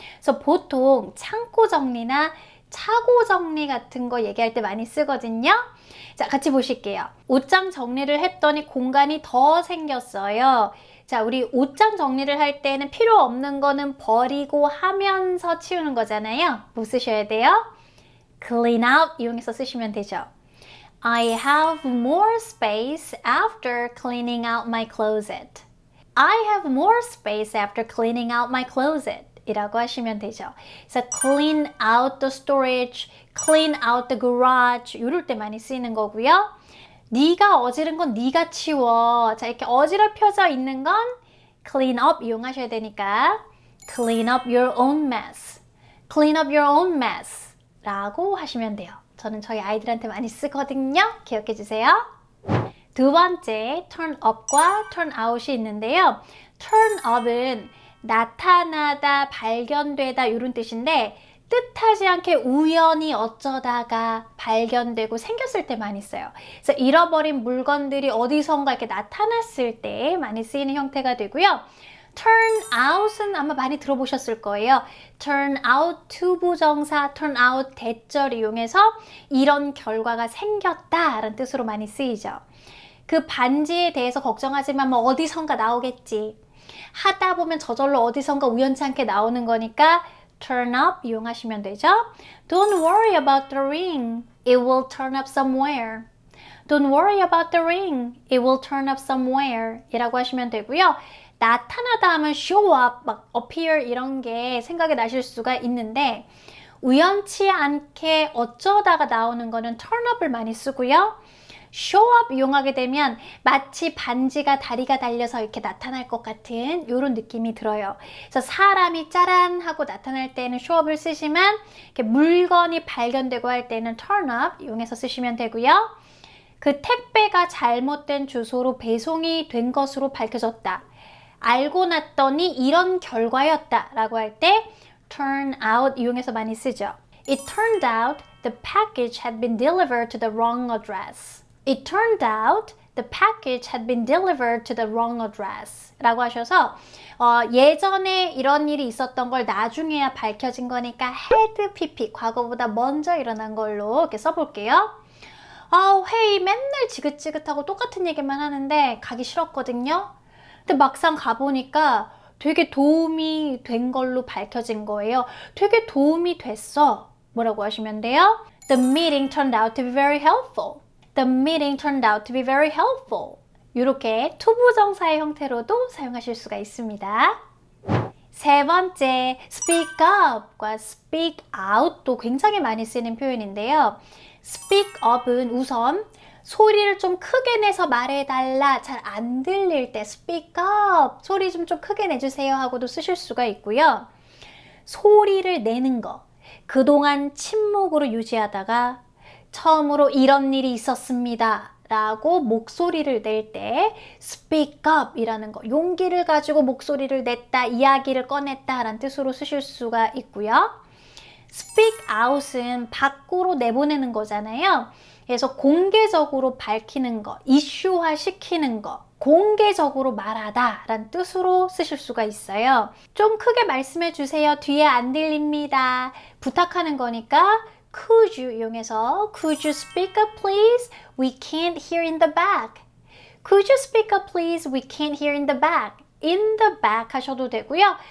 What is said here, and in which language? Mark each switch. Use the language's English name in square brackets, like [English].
[Korean] 그래서 보통 창고 정리나 차고 정리 같은 거 얘기할 때 많이 쓰거든요. 자, 같이 보실게요. 옷장 정리를 했더니 공간이 더 생겼어요. 자, 우리 옷장 정리를 할 때는 필요 없는 거는 버리고 하면서 치우는 거잖아요. 뭐 쓰셔야 돼요? clean out 이용해서 쓰시면 되죠. [English] I have more space after cleaning out my closet. I have more space after cleaning out my closet. [Korean] 이라고 하시면 되죠. 그래서 [English] clean out the storage, clean out the garage [Korean] 이럴 때 많이 쓰이는 거고요. 네가 어지른 건 네가 치워. 자, 이렇게 어지럽혀져 있는 건 clean up 이용하셔야 되니까 [English] clean up your own mess. clean up your own mess [Korean] 라고 하시면 돼요. 저는 저희 아이들한테 많이 쓰거든요. 기억해 주세요. 두 번째, turn up과 turn out이 있는데요. turn up은 나타나다, 발견되다 이런 뜻인데 뜻하지 않게 우연히 어쩌다가 발견되고 생겼을 때 많이 써요. 그래서 잃어버린 물건들이 어디선가 이렇게 나타났을 때 많이 쓰이는 형태가 되고요. turn out은 아마 많이 들어보셨을 거예요. turn out 투부정사, turn out 대절 이용해서 이런 결과가 생겼다라는 뜻으로 많이 쓰이죠. 그 반지에 대해서 걱정하지만 뭐 어디선가 나오겠지. 하다 보면 저절로 어디선가 우연찮게 나오는 거니까 turn up 이용하시면 되죠. [English] Don't worry about the ring. It will turn up somewhere. Don't worry about the ring. It will turn up somewhere [Korean] 이라고 하시면 되고요. 나타나다 하면 show up, 막 appear 이런 게 생각이 나실 수가 있는데 우연치 않게 어쩌다가 나오는 거는 turn up을 많이 쓰고요. show up 이용하게 되면 마치 반지가 다리가 달려서 이렇게 나타날 것 같은 이런 느낌이 들어요. 그래서 사람이 짜란 하고 나타날 때는 show up을 쓰시면 이렇게 물건이 발견되고 할 때는 turn up 이용해서 쓰시면 되고요. 그 택배가 잘못된 주소로 배송이 된 것으로 밝혀졌다. 알고 났더니 이런 결과였다 라고 할 때 turn out 이용해서 많이 쓰죠. [English] It turned out the package had been delivered to the wrong address. It turned out the package had been delivered to the wrong address [Korean] 라고 하셔서 예전에 이런 일이 있었던 걸 나중에야 밝혀진 거니까 had pp 과거보다 먼저 일어난 걸로 이렇게 써볼게요. 회의 맨날 지긋지긋하고 똑같은 얘기만 하는데 가기 싫었거든요. 근데 막상 가보니까 되게 도움이 된 걸로 밝혀진 거예요. 되게 도움이 됐어. 뭐라고 하시면 돼요? [English] The meeting turned out to be very helpful. The meeting turned out to be very helpful. [Korean] 이렇게 투부정사의 형태로도 사용하실 수가 있습니다. 세 번째, speak up과 speak out도 굉장히 많이 쓰이는 표현인데요. speak up은 우선 소리를 좀 크게 내서 말해달라, 잘 안 들릴 때 speak up, 소리 좀 크게 내주세요 하고도 쓰실 수가 있고요. 소리를 내는 거, 그동안 침묵으로 유지하다가 처음으로 이런 일이 있었습니다 라고 목소리를 낼 때 speak up 이라는 거, 용기를 가지고 목소리를 냈다, 이야기를 꺼냈다 라는 뜻으로 쓰실 수가 있고요. speak out은 밖으로 내보내는 거잖아요. 그래서 공개적으로 밝히는 거, 이슈화 시키는 거, 공개적으로 말하다 라는 뜻으로 쓰실 수가 있어요. 좀 크게 말씀해 주세요. 뒤에 안 들립니다. 부탁하는 거니까 [English] could you [Korean] 이용해서 [English] could you speak up please? We can't hear in the back. Could you speak up please? We can't hear in the back. in the back [Korean] 하셔도 되고요.